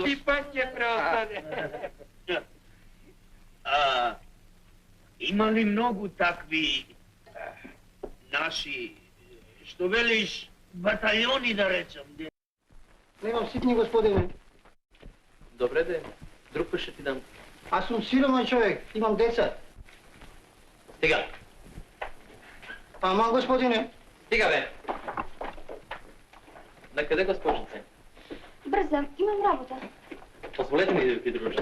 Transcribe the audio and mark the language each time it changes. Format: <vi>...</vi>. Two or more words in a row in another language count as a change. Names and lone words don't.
<mk>И пак ќе преостане. Има ли многу такви наши, што велиш, батальони да речам? Немам ситни, господине.</mk> <bg>Добре де, друг път ще ти дам. Аз съм сиромен човек, имам деца. Стига. Ама, господине. Стига, бе. Накъде, госпожице? Бързам, имам работа. Позволете ми да ви придружа.</bg>